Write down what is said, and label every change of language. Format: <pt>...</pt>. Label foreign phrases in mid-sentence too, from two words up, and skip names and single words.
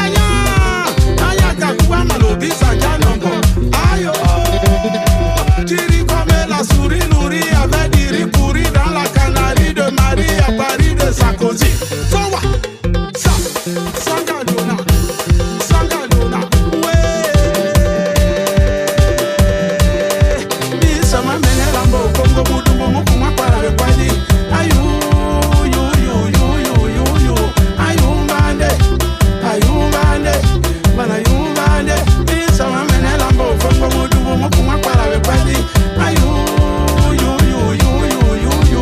<fr>Tiri comme la souris nourrie avec des riz pourris dans la canarie de Marie à Paris de Sarkozy.</fr> <en>So what?</en> <fr>Sangalona, Sangalona, ouais.</fr> <ln>Bisama mene lambo Congo budu momo kuma para le kwadi. Ayu, yo, yo, yo, yo, yo, yo. Ayu mbande, bana ayu mbande. Bisama mene lambo Congo budu momo kuma para le kwadi. Ayu, yo, yo, yo, yo, yo, yo.</ln>